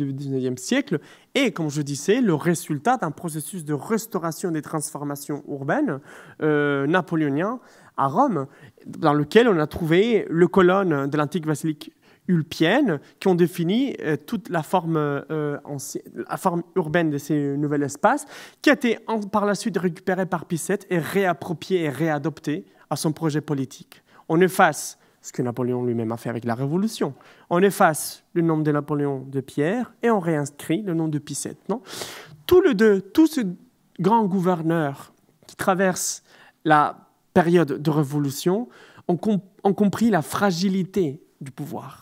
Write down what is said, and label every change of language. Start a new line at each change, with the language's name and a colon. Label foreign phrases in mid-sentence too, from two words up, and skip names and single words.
French: XIXe siècle, et comme je disais, le résultat d'un processus de restauration des transformations urbaines napoléoniens à Rome, dans lequel on a trouvé les colonnes de l'antique basilique ulpienne qui ont défini toute la forme urbaine de ces nouveaux espaces, qui a été par la suite récupérée par Picette et réappropriée et réadoptée à son projet politique. On efface ce que Napoléon lui-même a fait avec la Révolution. On efface le nom de Napoléon de Pierre et on réinscrit le nom de Picette. Non, tous ces grands gouverneurs qui traversent la période de Révolution ont compris la fragilité du pouvoir.